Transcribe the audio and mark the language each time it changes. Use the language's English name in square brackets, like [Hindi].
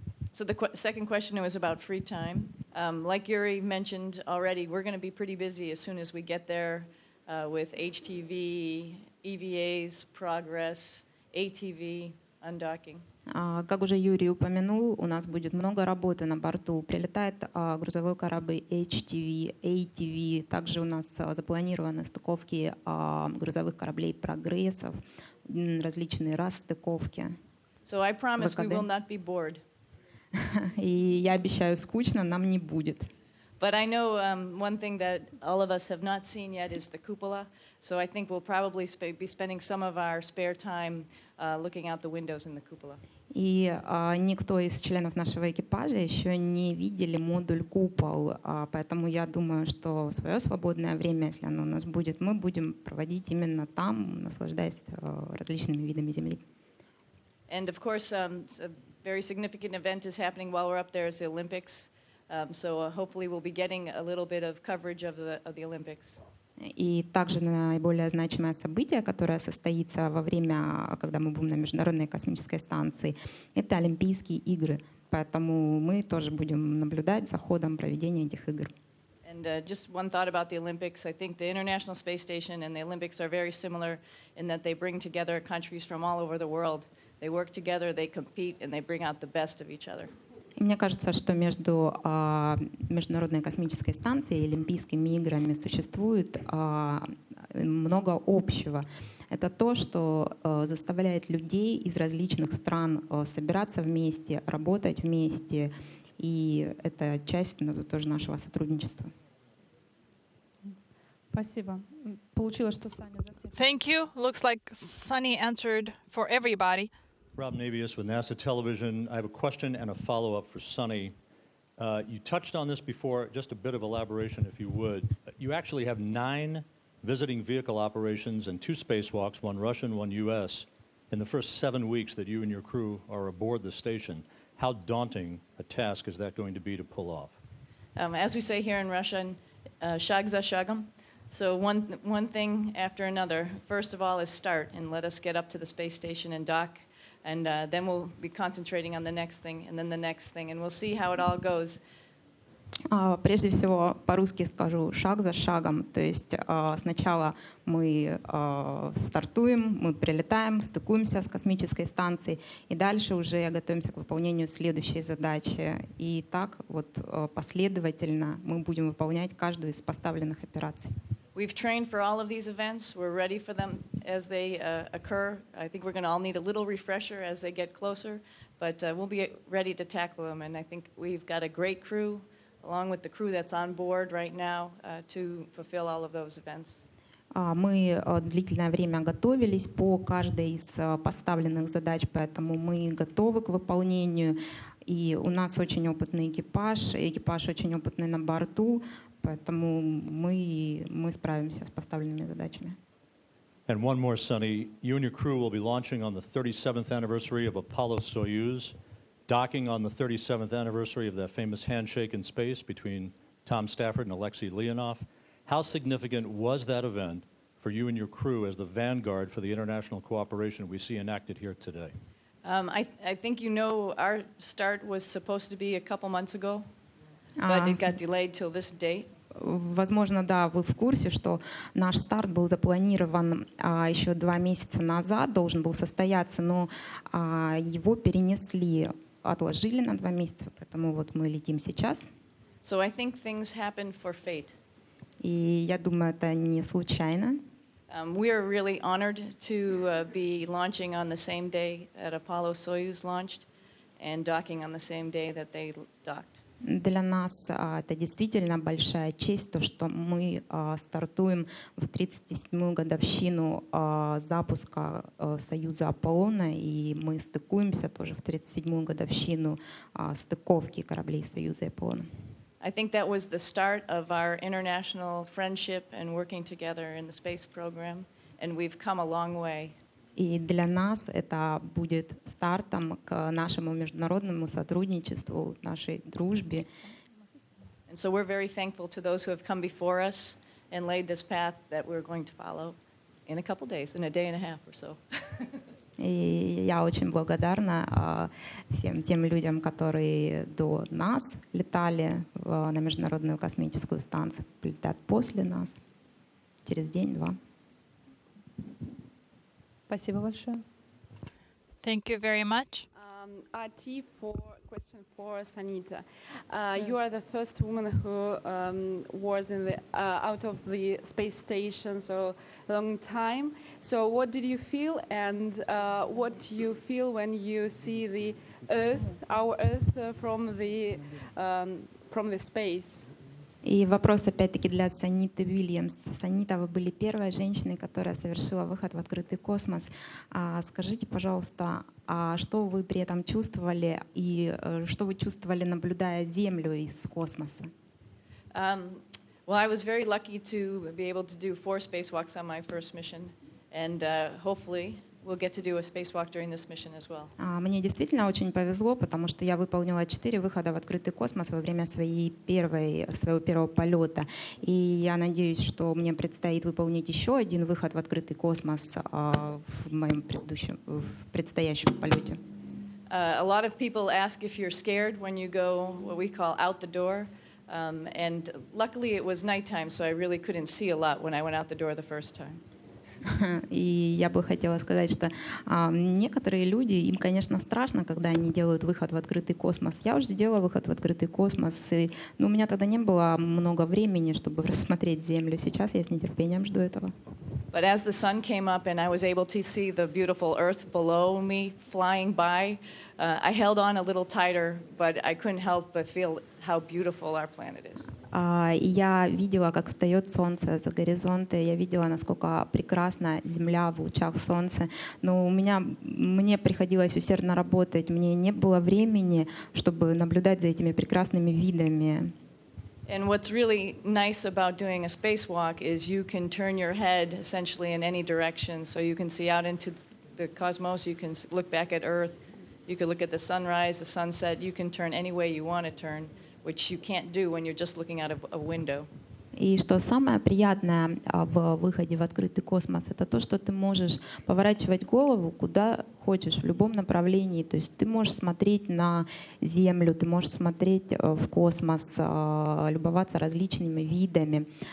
[English] So the second question was about free time. Like Yuri mentioned already, we're going to be pretty busy as soon as we get there with HTV, EVAs, progress, ATV, undocking. [Russian] Как уже Юрий упомянул, у нас будет много работы на борту. Прилетает грузовой корабль HTV, ATV. Также у нас запланированы стыковки грузовых кораблей прогрессов, различные расстыковки. [English] So I promise we will not be bored. [Russian] И я обещаю, скучно нам не будет. [English] But I know one thing that all of us have not seen yet is the cupola. So I think we'll probably be spending some of our spare time looking out the windows in the cupola. [Russian] И никто из членов нашего экипажа еще не видели модуль купол, поэтому я думаю, что свое свободное время, если оно у нас будет, мы будем проводить именно там, наслаждаясь различными видами Земли. [English] And of course, a very significant event is happening while we're up there is the Olympics. So hopefully we'll be getting a little bit of coverage of the Olympics. [Russian] И также наиболее значимое событие, которое состоится во время, когда мы будем на Международной космической станции, это Олимпийские игры. Поэтому мы тоже будем наблюдать за ходом проведения этих игр. [English] And just one thought about the Olympics. I think the International Space Station and the Olympics are very similar in that they bring together countries from all over the world. They work together, they compete, and they bring out the best of each other. [Russian] И мне кажется, что между Международной космической станцией и Олимпийскими играми существует много общего. Это то, что заставляет людей из различных стран собираться вместе, работать вместе, и это часть тоже нашего сотрудничества. Спасибо. Получилось, что Саня за всех. [English] Thank you. Looks like Sunny answered for everybody. Rob Navius with NASA Television. I have a question and a follow-up for Sunny. You touched on this before, just a bit of elaboration if you would. You actually have 9 visiting vehicle operations and 2 spacewalks, one Russian, one US, in the first 7 weeks that you and your crew are aboard the station. How daunting a task is that going to be to pull off? As we say here in Russian, [Russian] shag za shagom. [English] So one thing after another. First of all is start and let us get up to the space station and dock. And then we'll be concentrating on the next thing, and then the next thing, and we'll see how it all goes. [Russian] Прежде всего, по-русски скажу шаг за шагом. То есть сначала мы стартуем, мы прилетаем, стыкуемся с космической станцией, и дальше уже готовимся к выполнению следующей задачи. И так вот последовательно мы будем выполнять каждую из поставленных операций. [English] We've trained for all of these events. We're ready for them as they occur. I think we're going to all need a little refresher as they get closer, but we'll be ready to tackle them. And I think we've got a great crew, along with the crew that's on board right now, to fulfill all of those events. [Russian] Мы длительное время готовились по каждой из поставленных задач, поэтому мы готовы к выполнению. И у нас очень опытный экипаж очень опытный на борту, поэтому мы справимся с поставленными задачами. [English] And one more, Sunny. You and your crew will be launching on the 37th anniversary of Apollo Soyuz, docking on the 37th anniversary of that famous handshake in space between Tom Stafford and Alexei Leonov. How significant was that event for you and your crew as the vanguard for the international cooperation we see enacted here today? I think you know our start was supposed to be a couple months ago, but it got delayed till this date. [Russian] Возможно, да, вы в курсе, что наш старт был запланирован еще 2 месяца назад, должен был состояться, но его перенесли, отложили на 2 месяца, поэтому вот мы летим сейчас. [English] So I think things happen for fate. [Russian] И я думаю, это не случайно. [English] We are really honored to be launching on the same day that Apollo Soyuz launched and docking on the same day that they docked. [Russian] Для нас это действительно большая честь, то, что мы стартуем в 37-ю годовщину запуска Союза Аполлона, и мы стыкуемся тоже в 37-ю годовщину стыковки кораблей Союза и Аполлона. [English] I think that was the start of our international friendship and working together in the space program, and we've come a long way. [Russian] И для нас это будет стартом к нашему международному сотрудничеству, нашей дружбе. [English] And so we're very thankful to those who have come before us and laid this path that we're going to follow in a couple days, in a day and a half or so. [Russian] И я очень благодарна всем тем людям, которые до нас летали на Международную космическую станцию, летят после нас, через день-два. Спасибо большое. [English] Thank you very much. RT question for Sanita. You are the first woman who was in the out of the space station so a long time. So what did you feel, and what do you feel when you see the Earth, our Earth, from the space? [Russian] И вопрос опять-таки для Саниты Уильямс. Санита, вы были первой женщиной, которая совершила выход в открытый космос. Скажите, пожалуйста, что вы при этом чувствовали и что вы чувствовали, наблюдая Землю из космоса? [English] Well, I was very lucky to be able to do 4 spacewalks on my first mission, and hopefully we'll get to do a spacewalk during this mission as well. [Russian] Мне действительно очень повезло, потому что я выполнила 4 выхода в открытый космос во время своего первого полета. И я надеюсь, что мне предстоит выполнить еще один выход в открытый космос в моем предстоящем полете. [English] A lot of people ask if you're scared when you go what we call out the door. And luckily it was nighttime, so I really couldn't see a lot when I went out the door the first time. [Russian] И я бы хотела сказать, что некоторые люди, им, конечно, страшно, когда они делают выход в открытый космос. Я уже делала выход в открытый космос, и у меня тогда не было много времени, чтобы рассмотреть Землю. Сейчас я с нетерпением жду этого. [English] But as the sun came up and I was able to see the beautiful Earth below me flying by, I held on a little tighter, but I couldn't help but feel how beautiful our planet is. [Russian] И я видела, как встает солнце за горизонта, я видела, насколько прекрасна Земля в лучах солнца. Но мне приходилось усердно работать, мне не было времени, чтобы наблюдать за этими прекрасными видами. [English] And what's really nice about doing a spacewalk is you can turn your head essentially in any direction. So you can see out into the cosmos, you can look back at Earth, you can look at the sunrise, the sunset, you can turn any way you want to turn, which you can't do when you're just looking out of a window. [Russian] И что самое приятное в выходе в открытый космос, это то, что ты можешь поворачивать голову куда хочешь, в любом направлении. То есть ты можешь смотреть на Землю, ты можешь смотреть в космос, любоваться различными видами.